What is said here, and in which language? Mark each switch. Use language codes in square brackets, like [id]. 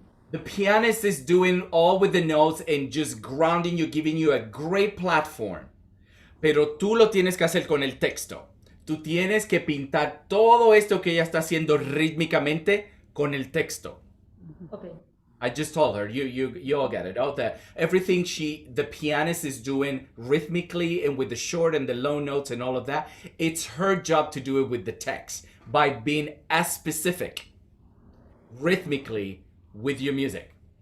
[en] The pianist is doing all with the notes and just grounding you, giving you a great platform. [es] Pero tú lo tienes que hacer con el texto. Tú tienes que pintar todo esto que ella está haciendo rítmicamente con el texto. [en] Okay. I just told her, you all get it. Everything the pianist is doing rhythmically and with the short and the low notes and all of that, it's her job to do it with the text by being as specific rhythmically with your music.